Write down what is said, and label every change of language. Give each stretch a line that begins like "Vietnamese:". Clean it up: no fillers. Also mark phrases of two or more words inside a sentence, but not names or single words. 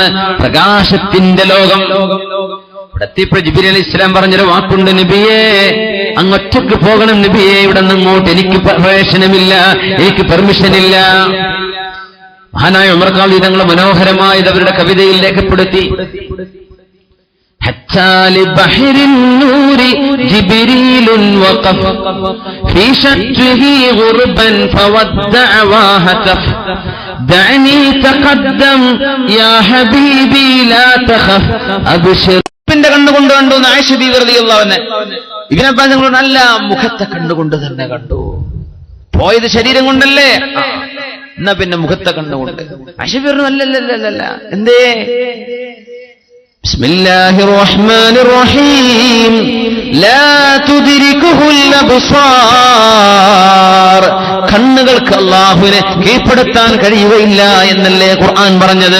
Malayalam: പ്രകാശത്തിന്റെ ലോകം. ഇവിടെത്തിയപ്പോൾ ജിബ്രീൽ അലൈഹിസ്സലാം പറഞ്ഞൊരു വാക്കുണ്ട്, നബിയേ അങ്ങൊറ്റക്ക് പോകണം നബിയേ, ഇവിടെ നിന്ന് അങ്ങോട്ട് എനിക്ക് പ്രവേശനമില്ല, എനിക്ക് പെർമിഷനില്ല. മഹാനായ ഉമർ ഖാദി തങ്ങൾ മനോഹരമായത് അവരുടെ കവിതയിൽ രേഖപ്പെടുത്തി.
Arabic: حتى لبحر النور جبريل وقف في شجه غربا فودع وهتف دعني تقدم يا حبيبي لا تخف أبشر.
Malayalam: ിന്റെ കണ്ടുകൊണ്ട് കണ്ടു ആയിഷ ബീവി
Arabic: رضي الله عنها.
Malayalam: ഇബ്നു അബ്ബാസ് തങ്ങൾ നല്ല മുഖത്തെ കണ്ടുകൊണ്ട് തന്നെ കണ്ടു. പോയത് ശരീരം കൊണ്ടല്ലേ, എന്നാ പിന്നെ മുഖത്തെ കണ്ടുകൊണ്ട്. ആയിഷ ബീവി പറഞ്ഞു അല്ലല്ല, എന്തേ?
Arabic: بسم الله الرحمن الرحيم لا تدركه الأبصار,
Malayalam: കണ്ണുകൾക്ക് അല്ലാഹുവിനെ കീഴ്പ്പെടുത്താൻ കഴിയുകയില്ല എന്നല്ലേ ഖുർആൻ പറഞ്ഞത്.